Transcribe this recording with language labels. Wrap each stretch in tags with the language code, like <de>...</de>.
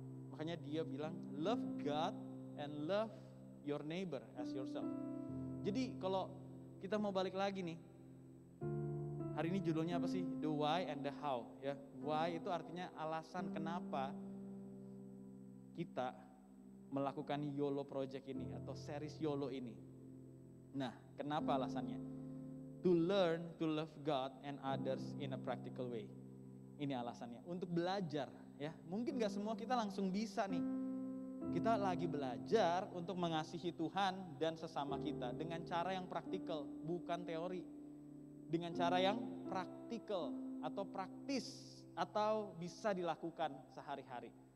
<id>Makanya dia bilang,</id> <en>love God and love your neighbor as yourself.</en> <id>Jadi kalau kita mau balik lagi nih, Hari ini judulnya apa sih?</id> <en>The why and the how,</en> <id>ya. Why itu artinya alasan kenapa kita melakukan YOLO project ini atau series YOLO ini. Nah, kenapa alasannya?</id> <en>To learn to love God and others in a practical way.</en> <id>Ini alasannya, untuk belajar, ya. Mungkin gak semua kita langsung bisa nih. Kita lagi belajar untuk mengasihi Tuhan dan sesama kita dengan cara yang praktikal, bukan teori. Dengan cara yang praktikal atau praktis atau bisa dilakukan sehari-hari.</id>